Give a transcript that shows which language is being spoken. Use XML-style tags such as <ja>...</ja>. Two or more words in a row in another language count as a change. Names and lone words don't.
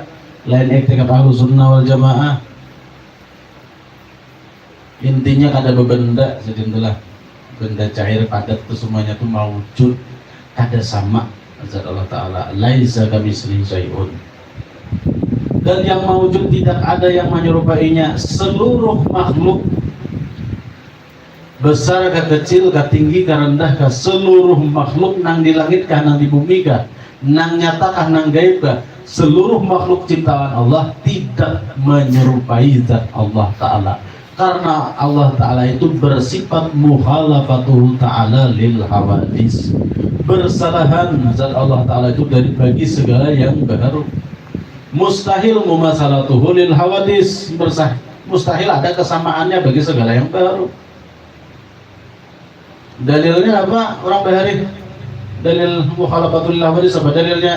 <bjn>Lain etika</bjn> <ar>أهل السنة والجماعة.</ar> <bjn>Intinya kada benda, sedintulah benda cair padat itu semuanya itu maujud, kada sama zat Allah Ta'ala.</bjn> <ar>ليس كمثله شيء.</ar> <id>dan yang mawujud tidak ada yang menyerupainya.</id> <bjn>Seluruh makhluk besar ke kecil, ke tinggi, ke rendah, ke seluruh makhluk nang di langit kah, nang di bumi kah, nang nyata kah, nang gaib kah, seluruh makhluk ciptaan Allah tidak menyerupai zat Allah Ta'ala, karena Allah Ta'ala itu bersifat</bjn> <ar>مخالفته تعالى للحوادث,</ar> <bjn>bersalahan zat Allah Ta'ala itu dari bagi segala yang baru.</bjn> <ar>مستحيل مماثلته للحوادث,</ar> <id>mustahil ada kesamaannya bagi segala yang baru. Dalilnya apa orang bahari?</id> <bjn>Dalil</bjn> <ar>مخالفته للحوادث</ar> <bjn>apa dalilnya?</bjn>